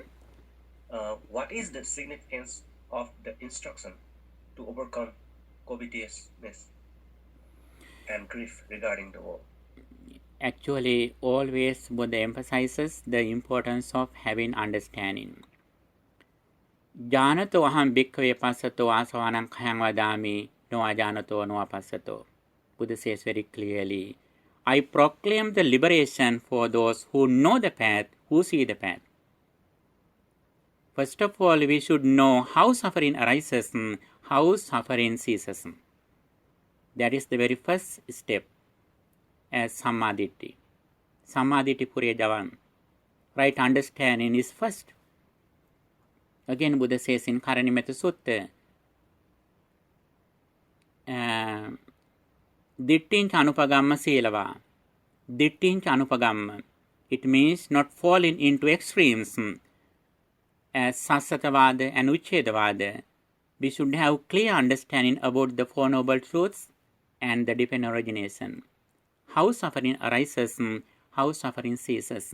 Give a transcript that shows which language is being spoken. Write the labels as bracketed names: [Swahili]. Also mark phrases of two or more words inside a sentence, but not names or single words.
[English] What is the significance of the instruction to overcome covetousness and grief regarding the world? Actually, always Buddha emphasizes the importance of having understanding. [Pali] Janato aham bhikkhave passato asavanam khayam vadami no ajanato no apassato. [English] Buddha says very clearly, I proclaim the liberation for those who know the path, who see the path. First of all, we should know how suffering arises, how suffering ceases. That is the very first step as Sammaditthi. [Pali] Sammaditthi Purya Javan. [English] Right understanding is first. Again, Buddha says in Karanimetta Sutta, [Pali] Dittincha anupagamma silava. Dittincha anupagamma. [English] It means not falling into extremes as Sassatavada and Uchedavada. We should have clear understanding about the Four Noble Truths and the dependent origination. How suffering arises, how suffering ceases.